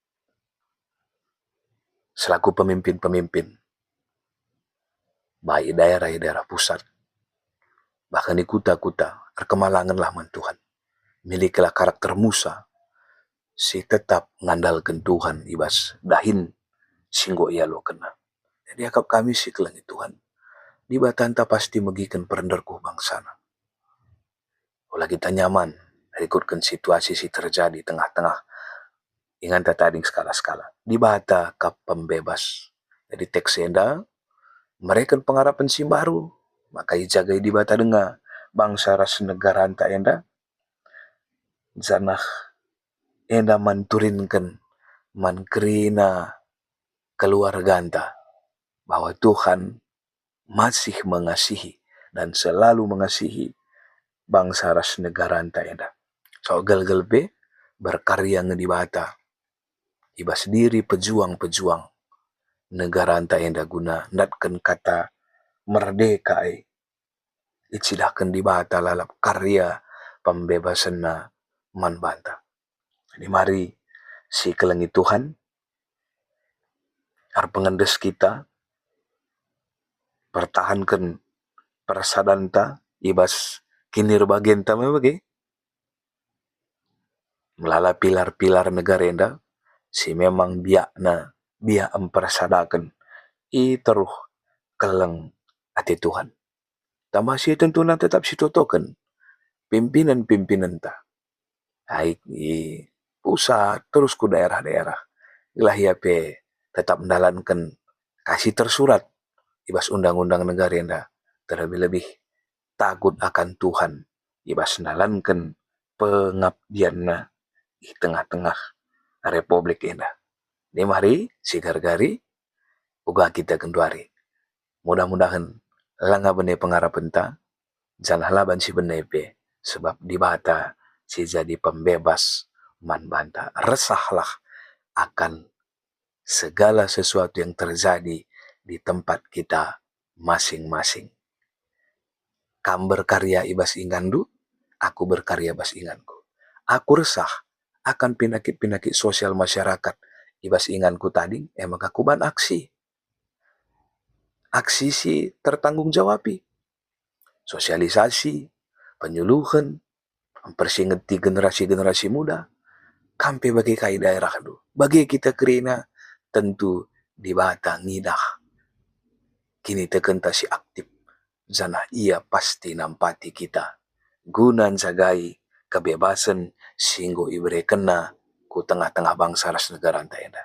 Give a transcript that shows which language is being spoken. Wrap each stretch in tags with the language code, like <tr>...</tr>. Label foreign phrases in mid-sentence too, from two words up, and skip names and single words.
<id>Selaku pemimpin-pemimpin, baik daerah pusat, bahkan di kuta-kuta, kemalanganlah man Tuhan.</id> <btx>Milikilah karakter Musa, si tetap ngandalkan Tuhan ibas dahin singgo ia lo kena. Jadi akap kami si kelangi Tuhan. Di batanta pasti megikan perenderku bangsana. Olah kita nyaman, ikutkan situasi si terjadi tengah-tengah. Ingat tading skala-skala. Di bata kap pembebas. Jadi teks enda, mereka pengharapan si baru. Maka ijagai di bata dengar. Bangsa ras negara anta enda. Zanah enda manturinkan. Mankerina keluarga anta.</btx> <id>Bahwa Tuhan masih mengasihi. Dan selalu mengasihi bangsa ras negara anta enda.</id> <btx>So gel-gel be berkarya di bata. Ibas diri pejuang-pejuang negara anta enda guna natkan kata merdeka icidahkan di bata lalap karya pembebasan na man banta. Jadi mari si kelengi Tuhan ar pengendes kita pertahankan persadanta ibas kinir bagenta bagi melala pilar-pilar negara enda si memang biak mempersadakan teruh keleng ati Tuhan. Tambah si tentunya tetap si totokan pimpinan-pimpinan ta.</btx> <id>Baik di pusat terus ke daerah-daerah.</id> <btx>Ilah ya pe tetap mendalankan kasih tersurat ibas undang-undang negara enda terlebih-lebih</btx> <id>takut akan Tuhan</id> <btx>ibas mendalankan pengabdianna di tengah-tengah Republik enda. Di mari si gargari uga kita kenduari. Mudah-mudahan langa bene pengharapan ta jangan laban si bene pe sebab di bata si jadi pembebas man banta.</btx> <id>Resahlah akan segala sesuatu yang terjadi di tempat kita masing-masing.</id> <btx>Kam berkarya ibas ingandu, aku berkarya bas inganku. Aku resah akan</btx> <id>penyakit-penyakit sosial masyarakat</id> <btx>ibas inganku tadi, maka aku ban aksi. Aksi si tertanggung jawabi.</btx> <id>Sosialisasi, penyuluhan,</id> <btx>mempersingeti generasi-generasi muda, kampe bagi kai daerah du. Bagi kita kerina tentu di bata ngidah kini teken ta si aktif, zanah ia pasti nampati kita. Gunan jagai kebebasan singgo ibere kena ku tengah-tengah bangsa ras negara enda.</btx>